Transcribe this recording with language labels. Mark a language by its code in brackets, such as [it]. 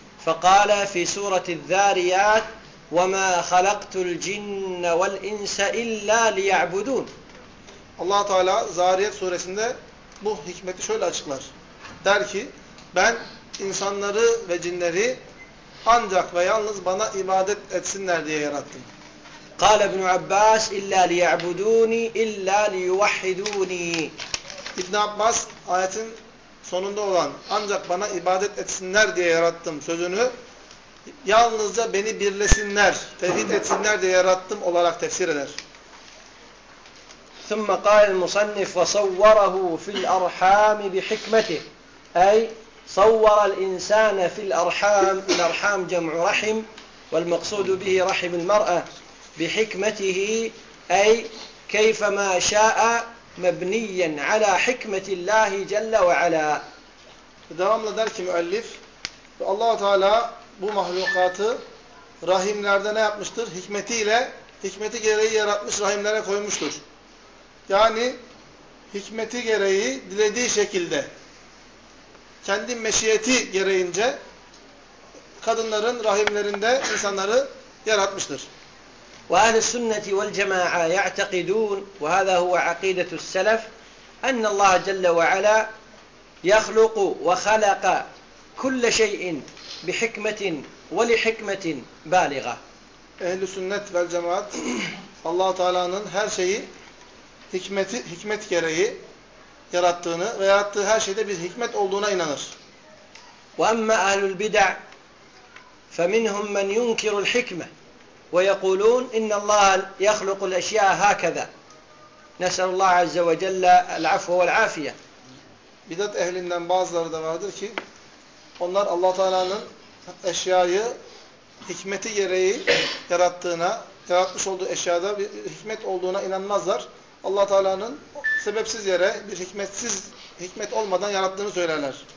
[ar] فَقَالَ فِي سُورَةِ الذَّارِيَاتِ وَمَا خَلَقْتُ الْجِنَّ وَالْاِنْسَ اِلَّا لِيَعْبُدُونَ [tr] Allah-u Teala Zariyat suresinde bu hikmeti şöyle açıklar. Der ki, ben insanları ve cinleri ancak ve yalnız bana ibadet etsinler diye yarattım. [ar] قال ابن عباس الا ليعبدوني الا ليوحدوني [tr] İbn Abbas ayetin sonunda olan ancak bana ibadet etsinler diye yarattım sözünü yalnızca beni birlesinler, tevhid etsinler diye yarattım olarak tefsir eder. [ar] ثم قال المصنف وصوره في الارحام بحكمته اي صور الانسان في الارحام الارحام جمع رحم والمقصود به رحم المرأة بحكمته أي كيفما شاء مبنيا على حكمة الله جل وعلا. [tr] Devamla der ki müellif, Allah-u Teala bu mahlukatı rahimlerde ne yapmıştır? Hikmetiyle, hikmeti gereği yaratmış, rahimlere koymuştur. Yani hikmeti gereği dilediği şekilde, kendi meşiyeti gereğince kadınların rahimlerinde insanları yaratmıştır. [ar] وَاَهْلِ السُنَّةِ وَالْجَمَاعَى يَعْتَقِدُونَ وَهَذَا هُوَ عَقِيدَةُ السَّلَفِ اَنَّ اللّٰهَ جَلَّ وَعَلَى يخلق وخلق كل شيء بحكمة ولحكمة بالغة. أهل السنة والجماعة الله تعالى أن هر شيء حكمة [tr] gereği yarattığını ve yarattığı her şeyde bir hikmet olduğuna inanır. [ar] وأما أهل البدع فمنهم من ينكر الحكمة ويقولون إن الله يخلق الأشياء هكذا. نسأل الله عز وجل العفو والعافية. [tr] Bidat ehlinden bazıları da vardır ki onlar Allah-u Teala'nın eşyayı hikmeti gereği yarattığına, yaratmış olduğu eşyada bir hikmet olduğuna inanmazlar. Allah-u Teala'nın sebepsiz yere bir hikmetsiz, hikmet olmadan yarattığını söylerler.